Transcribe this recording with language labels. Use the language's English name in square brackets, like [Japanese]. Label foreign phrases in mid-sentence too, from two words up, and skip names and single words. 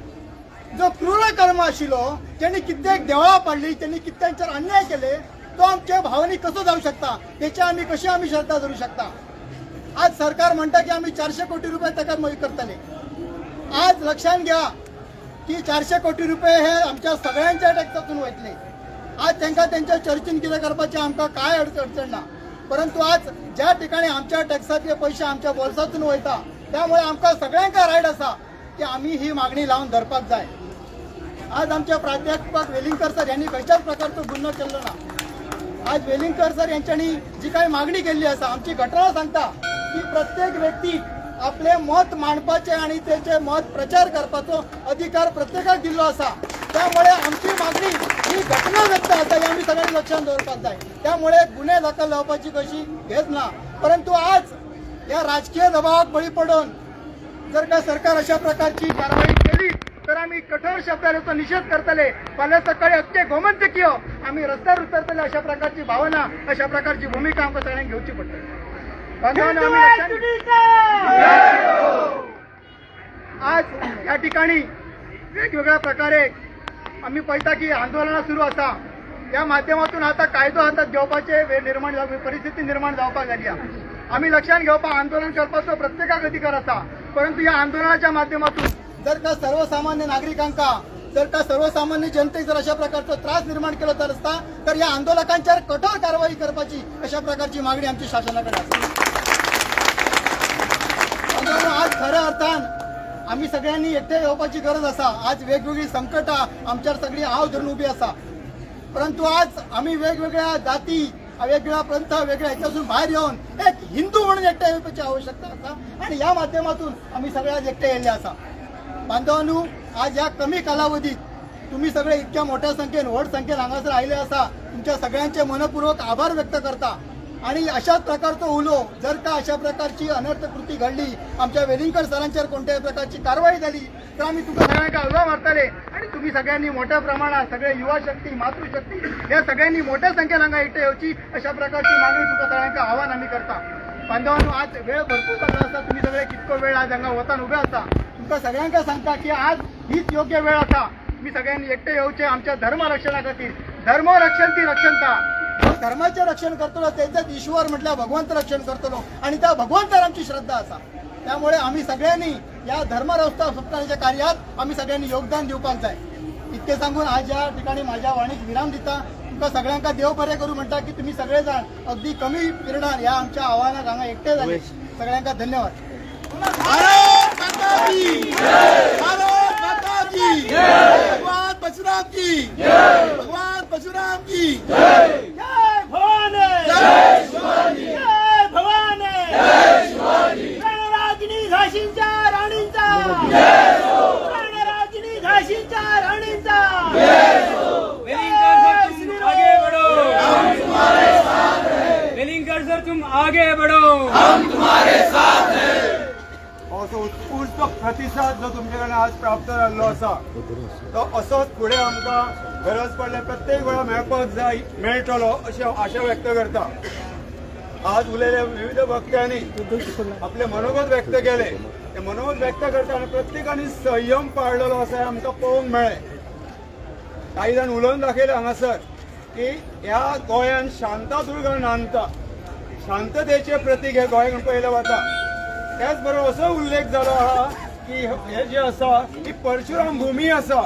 [Konkani] जो क्रूर कर्म आशिल्लो, ज्यांनी कित्येक देवळां पाडली, त्यांनी कित्येकांचेर अन्याय केले, तो आमच्या भावनेक कसो जाऊ शकता, त्याची आम्ही कशी श्रद्धा धरू शकता. आज सरकार म्हणता की आम्ही 400 कोटी रुपये ताका मदत करतले. आज लक्षात घ्या की 400 कोटी रुपये हे आमच्या सगळ्यांच्या टॅक्सातून वयतले. आज त्यांना त्यांच्या चर्चेन कितें करपाचें आमकां काय अडचण ना. परंतु आज ज्या ठिकाणी आमच्या टॅक्साचे पैसे आमच्या बोल्सातून वयता, त्यामुळे आमकां सगळ्यांका रायट असा की आम्ही ही मागणी लावून धरपाक जाय. आज आमच्या प्राध्यापक वेलिंगकर सर यांनी खंयच्याच प्रकारचो गुन्हो केल्लो ना. आज वेलिंगकर सर यांच्यानी जी काही मागणी केल्ली असा, आमची घटना सांगता की प्रत्येक व्यक्ती आपले मत मांडपाचे आणि त्याचे मत प्रचार करपाचो अधिकार प्रत्येकाक दिल्लो असा. त्यामुळे आमची मागणी ही घटना व्यक्त असा हे आम्ही सगळ्यांनी लक्षात दवरपाक जाय. त्यामुळे गुन्हे दाखल लावपाची कशी हेच ना. परंतु आज या राजकीय दबावाक बळी पडून जर का सरकार अशा प्रकारची कारवाई केली तर आम्ही कठोर शब्दांचा निषेध करतले. फाल्यां सकाळी अख्खे गोमंतकीय आम्ही रस्त्यावर उतरतले. अशा प्रकारची भावना, अशा प्रकारची भूमिका आमकां सगळ्यांक घेवची पडटली. आज या ठिकाणी वेगवेगळ्या प्रकारे आम्ही पळयता की आंदोलनां सुरू आसा. या माध्यमातून आता कायदो हातात घेवपाचे परिस्थिती निर्माण जावपाक जाली. आम्ही लक्षात घेवपाक आंदोलन करपाचो प्रत्येकाक अधिकार असा. परंतु या आंदोलनाच्या माध्यमातून जर का सर्वसामान्य नागरिकांका, जर का सर्वसामान्य जनतेक जर अशा प्रकारचा त्रास निर्माण केला तर असता तर या आंदोलकांच्यावर कठोर कारवाई करपाची अशा प्रकारची मागणी आमची शासनाकडे असते. आज खऱ्या अर्थान आम्ही सगळ्यांनी एकटे येवपाची गरज असा. आज वेगवेगळी संकटां आमच्यावर सगळी हाव धरून उभी असा. परंतु आज आम्ही वेगवेगळ्या जाती, वेगवेगळ्या पंथ, वेगळ्या ह्याच्यातून बाहेर येऊन एक हिंदू म्हणून एकटे येवपाची आवश्यकता असा. आणि या माध्यमातून आम्ही सगळ्यात एकटे येयले असा. बांधवांनो, आज या कमी कालावधीत तुम्ही सगळे इतक्या मोठ्या संख्येन, व्हड संख्येन हांगासर आयले असा. तुमच्या सगळ्यांचे मनपूर्वक आभार व्यक्त करता. आणि अशाच प्रकारचो उलो जर का अशा प्रकारची अनर्थ कृती घडली, आमच्या वेलिंगकर सरांच्यावर कोणत्याही प्रकारची कारवाई झाली तर आम्ही तुमच्या सगळ्यांना उलो मारतले. आणि तुम्ही सगळ्यांनी मोठ्या प्रमाणात सगळे युवा शक्ती, मातृशक्ती या सगळ्यांनी मोठ्या संख्येन हांगा एकटे येवची अशा प्रकारची मागणी तुमच्या सगळ्यांना आव्हान आम्ही करता. बांधवांनो, आज वेळ भरपूर जाल्लो आसा. तुम्ही सगळे कितको वेळ आज हांगा वतान उभे आसा. तुमकां सगळ्यांका सांगता की आज हीच योग्य वेळ आसा. मी सगळ्यांनी एकटे येवचे आमच्या धर्म रक्षणा खातीर. धर्म रक्षण ती रक्षणता. धर्माचे रक्षण करतलो त्यांच्यात ईश्वर म्हटल्या भगवंत रक्षण करतलो आणि त्या भगवंतार आमची श्रद्धा असा. त्यामुळे आम्ही सगळ्यांनी या धर्म सप्ताहाच्या कार्यात आम्ही सगळ्यांनी योगदान दिवपाक जाय. इतके सांगून आज या ठिकाणी माझ्या वाणीक विराम दिता. तुमकां सगळ्यांका देव बरें करू म्हणटा की तुम्ही सगळेजण अगदी कमी पिरियडान या आमच्या आव्हानाक हांगा एकटे झाले. सगळ्यांका धन्यवाद. [Hindi] भारत माता की जय, भारत माता की जय, भगवान परशुराम की जय, भगवान परशुराम की जय, जय भवानी, जय शिवाजी, जय भवानी, जय शिवाजी, [Marathi] रणरागिणी झाशीच्या राणीचा जय हो, रणरागिणी झाशीच्या राणीचा जय हो. [Hindi] वेलिंगकर सर तुम आगे बढ़ो, हम तुम्हारे साथ हैं. वेलिंगकर सर तुम आगे बढ़ो, हम तुम्हारे साथ हैं. [Konkani] असो उत्स्फूर्त प्रतिसाद जो तुमच्याकडे आज प्राप्त जाल्लो आसा तो असोच फुडें आमकां गरज पडल्या प्रत्येक वेळा मेळपाक जाय, मेळटलो अशी आशा व्यक्त करता. आज उलयल्या विविध वक्त्यांनी आपले मनोगत व्यक्त केले. ते मनोगत व्यक्त करताना प्रत्येकाने संयम पाळलेलो आसा हें आमकां पळोवंक मेळ्ळें. काही जाण उलोवन दाखयले हांगासर की ह्या गोंयांत शांतादुर्गा नांदता. शांततेचे प्रतीक हे गोंयान पळयलें वता. त्याच बरोबर असो उल्लेख जालो आहा की हे जे आसा ही परशुराम भूमी आसा.